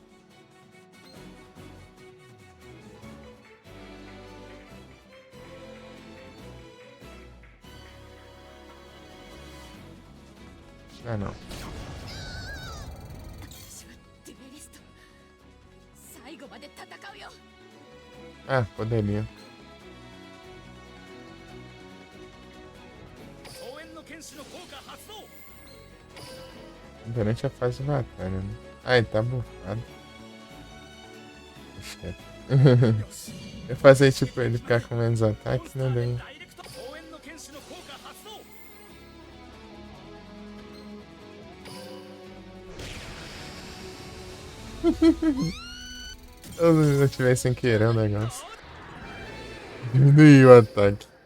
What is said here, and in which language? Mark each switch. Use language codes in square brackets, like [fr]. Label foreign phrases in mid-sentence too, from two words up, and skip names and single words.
[pt] Ah, não. [ja] 私はデュエリスト最後まで戦うよ [pt] Ah, poderia. [ja] 総援の剣士の効果発動 [pt] Durante a fase de batalha, né? Ah, ele tá bufado. Deixa quieto. [ja] よし [pt] Eu fazer tipo ele ficar com menos ataque, né? [ja] ダ [pt] Daí. [ja] イレクト総援の剣士の効果発動 [pt] Eu não tivesse sem querer o negócio. Diminuiu o ataque.